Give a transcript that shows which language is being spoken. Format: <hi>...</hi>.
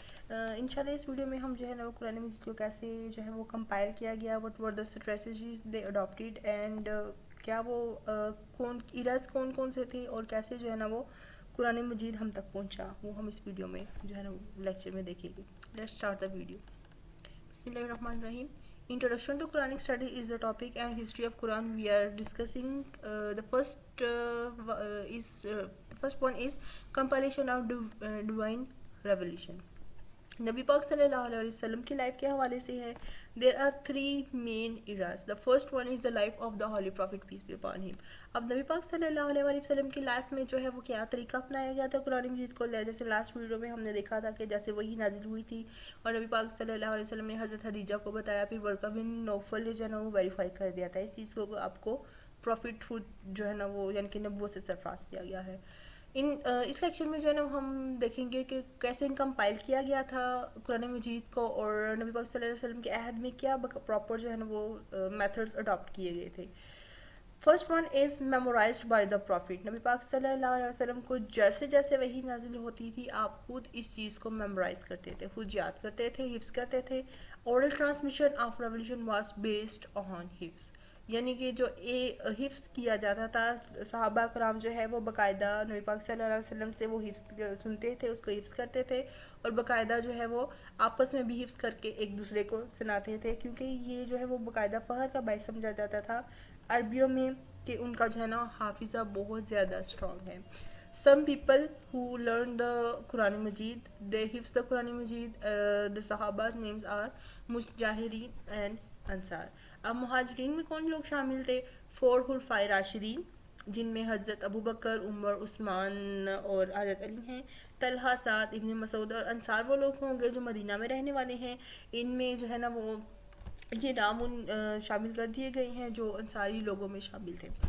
<ur>انشاءاللہ اس ویڈیو میں ہم جو ہے نا وہ قرآن مجید کو کیسے جو ہے وہ کمپائل کیا گیا،</ur> <en>what were the strategies they adapted,</en> <ur>and کیا وہ کون ایراز کون کون سے تھے اور کیسے جو ہے نا وہ قرآن مجید ہم تک پہنچا، وہ ہم اس ویڈیو میں جو ہے نا لیکچر میں دیکھیں گے.</ur> <en>Let's start the video.</en> <ar>Bismillahirrahmanirrahim.</ar> <en>Introduction to Quranic study is the topic and history of Quran we are discussing. The first one is compilation of divine revelation.</en> <ur>نبی پاک صلی اللہ علیہ وسلم کی لائف کے حوالے سے ہے.</ur> <en>There are 3 main eras. The first one is the life of the holy prophet peace be upon him.</en> <ur>اب نبی پاک صلی اللہ علیہ وسلم کی لائف میں جو ہے وہ کیا طریقہ اپنایا گیا تھا قرآن مجید کو. جیسے لاسٹ ویڈیو میں ہم نے دیکھا تھا کہ جیسے وہی نازل ہوئی تھی اور نبی پاک صلی اللہ علیہ وسلم نے حضرت خدیجہ کو بتایا، پھر ورقہ بن نوفل جو ہے نا وہ ویریفائی کر دیا تھا. اس چیز کو آپ کو پروفٹ ہوڈ جو ہے نا وہ یعنی کہ نبوت سے سرفراز کیا گیا ہے. اس لیکچر میں جو ہے نا ہم دیکھیں گے کہ کیسے کمپائل کیا گیا تھا قرآن مجید کو اور نبی پاک صلی اللہ علیہ وسلم کے عہد میں کیا پراپر جو ہے نا وہ میتھڈز اڈاپٹ کیے گئے تھے.</ur> <en>First one is memorised by the prophet.</en> <ur>نبی پاک صلی اللہ علیہ وسلم کو جیسے جیسے وہی نازل ہوتی تھی آپ خود اس چیز کو میمورائز کرتے تھے، خود یاد کرتے تھے، حفظ کرتے تھے.</ur> <en>oral transmission of revelation was based on</en> <ur>حفظ، یعنی کہ جو حفظ کیا جاتا تھا صحابہ کرام جو ہے وہ باقاعدہ نبی پاک صلی اللہ علیہ وسلم سے وہ حفظ سنتے تھے، اس کو حفظ کرتے تھے اور باقاعدہ جو ہے وہ آپس میں بھی حفظ کر کے ایک دوسرے کو سناتے تھے، کیونکہ یہ جو ہے وہ باقاعدہ فخر کا باعث سمجھا جاتا تھا عربیوں میں کہ ان کا جو ہے نا حافظہ بہت زیادہ اسٹرانگ ہے.</ur> <en>Some people who learned the Quran Majid, they حفظ the Quran Majid. The Sahabas names are مجاہرین and انصار.</en> <ur>اب مہاجرین میں کون لوگ شامل تھے؟ 4 خلفائے راشدین جن میں حضرت ابو بکر، عمر، عثمان اور حضرت علی ہیں. طلحہ، سعد، ابن مسعود. اور انصار وہ لوگ ہوں گے جو مدینہ میں رہنے والے ہیں. ان میں جو ہے نا وہ یہ نام شامل کر دیے گئے ہیں جو انصاری لوگوں میں شامل تھے.</ur>